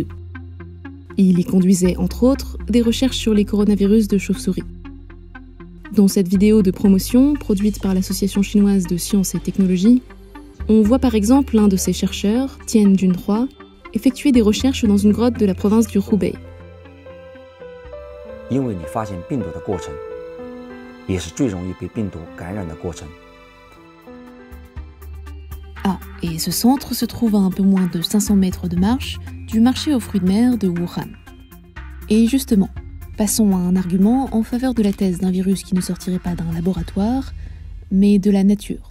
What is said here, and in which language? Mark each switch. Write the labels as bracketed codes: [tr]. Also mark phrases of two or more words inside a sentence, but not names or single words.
[fr] Il y conduisait, entre autres, des recherches sur les coronavirus de chauve-souris. Dans cette vidéo de promotion, produite par l'Association chinoise de sciences et technologies, on voit par exemple l'un de ses chercheurs, Tian Junhua, effectuer des recherches dans une grotte de la province du Hubei. [zh] 因为你发现病毒的过程，也是最容易被病毒感染的过程。 [fr] Ah, et ce centre se trouve à un peu moins de 500 mètres de marche du marché aux fruits de mer de Wuhan. Et justement, passons à un argument en faveur de la thèse d'un virus qui ne sortirait pas d'un laboratoire, mais de la nature.